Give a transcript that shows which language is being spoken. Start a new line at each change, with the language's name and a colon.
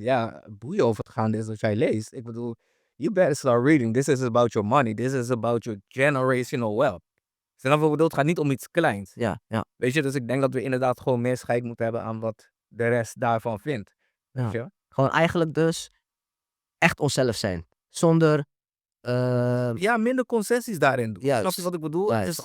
Dutch: Ja, boeien of het gaande is als jij leest. Ik bedoel,
English: you better start reading. This is about your money. This is about your generational wealth.
Dutch: Snap je wat ik bedoel? Het gaat niet om iets kleins. Ja. Weet je, dus ik denk dat we inderdaad gewoon meer scheid moeten hebben aan wat de rest daarvan vindt. Ja. Weet je? Gewoon eigenlijk dus echt onszelf zijn. Zonder... Ja, minder concessies daarin doen. Juist. Snap je wat ik bedoel? Het is Juist.